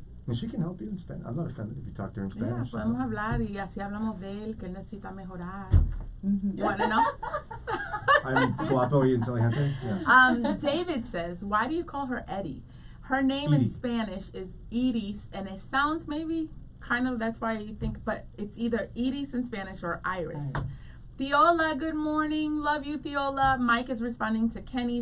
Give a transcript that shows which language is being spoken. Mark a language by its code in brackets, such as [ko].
[en] And she can help you in Spanish. I'm not offended if you talk to her in Yeah, Spanish. [es] podemos hablar y así hablamos de él, que él necesita mejorar. [en] Mm-hmm. You want to know? I'm [es] guapo y inteligente. [en] Yeah. David says, why do you call her Eddie? Her name in Edie. Spanish is Iris, and it sounds maybe kind of, that's why you think, but it's either Iris in Spanish or Iris. Theola, good morning. Love you, Theola. Mike is responding to Kenny.